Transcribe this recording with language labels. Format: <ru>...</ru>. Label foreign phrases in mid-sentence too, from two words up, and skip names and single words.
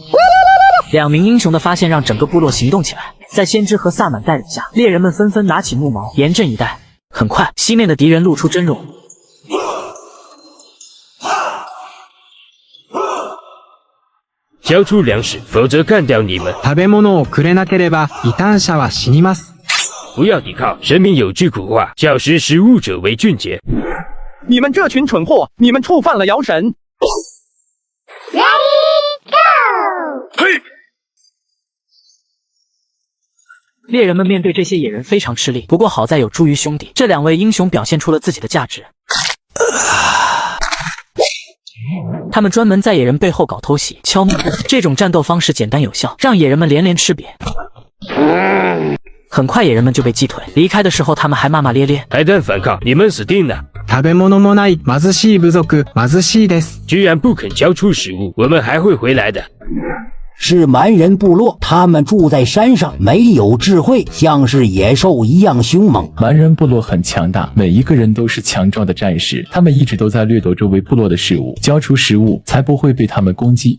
<zh>两名英雄的发现让整个部落行动起来，在先知和萨满带领下，猎人们纷纷拿起木矛，严阵以待。很快，西面的敌人露出真容。交出粮食，否则干掉你们。</zh> <ja>食べ物をくれなければ異端者は死にます。</ja> <zh>不要抵抗，神明有句古话，叫识时务者为俊杰。你们这群蠢货，你们触犯了妖神。嘿！猎人们面对这些野人非常吃力，不过好在有茱萸兄弟，这两位英雄表现出了自己的价值。他们专门在野人背后搞偷袭、敲木，这种战斗方式简单有效，让野人们连连吃瘪。很快野人们就被击退，离开的时候他们还骂骂咧咧。还敢反抗，你们死定了！</zh> <ja>食べ物もない貧しい部族、貧しいです。</ja> <zh>居然不肯交出食物，我们还会回来的。是蛮人部落，他们住在山上，没有智慧，像是野兽一样凶猛。蛮人部落很强大，每一个人都是强壮的战士，他们一直都在掠夺周围部落的食物，交出食物才不会被他们攻击。</zh>